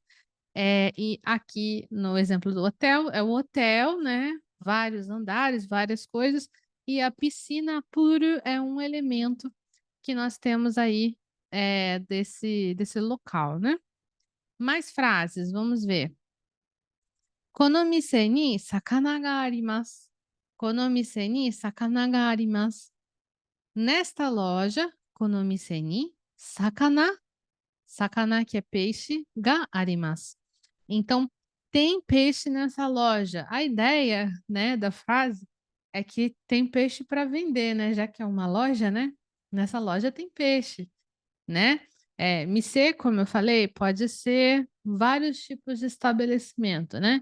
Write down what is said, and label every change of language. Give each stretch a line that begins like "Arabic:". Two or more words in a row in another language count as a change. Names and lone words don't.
Portuguese: E aqui no exemplo do hotel, é o hotel, né? Vários andares, várias coisas, e a piscina puro é um elemento que nós temos aí desse local, né? Mais frases, vamos ver.
Japanese: この店に魚があります。この店に魚があります。
Portuguese: Nesta loja,
Japanese: この店に魚
Portuguese: que é peixe,
Japanese: があります.
Portuguese: Então, tem peixe nessa loja. A ideia, né, da frase é que tem peixe para vender, né? Já que é uma loja, né? Nessa loja tem peixe, né? Mise, como eu falei, pode ser vários tipos de estabelecimento, né?